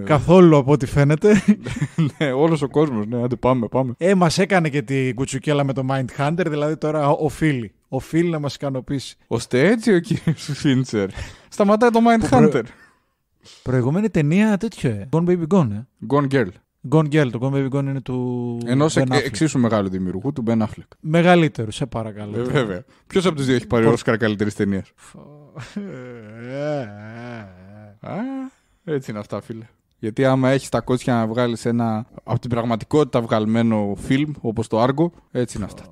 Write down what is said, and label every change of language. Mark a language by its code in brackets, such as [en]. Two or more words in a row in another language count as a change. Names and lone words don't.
[el] Καθόλου από ό,τι φαίνεται. Ναι, όλος ο κόσμος, ναι, άντε πάμε. Μας έκανε και την κουτσουκέλα με το Mindhunter, δηλαδή τώρα οφείλει να μας ικανοποιήσει. Ώστε έτσι ο κύριος Φίντσερ σταματάει το Mindhunter. Προηγούμενη ταινία τέτοιο, Gone Baby Gone. Gone Girl. Gone Girl, το Gone Baby Gone είναι του. Ενός εξίσου μεγάλου δημιουργού, του Ben Affleck. Μεγαλύτερου, σε παρακαλώ. Βέβαια. Ποιος από τους δύο έχει πάρει Όσκαρ καλύτερης ταινίας? Έτσι είναι αυτά, φίλε. Γιατί άμα έχεις τα κότσια να βγάλεις ένα από την πραγματικότητα βγαλμένο φιλμ, όπως το Argo, έτσι είναι αυτά.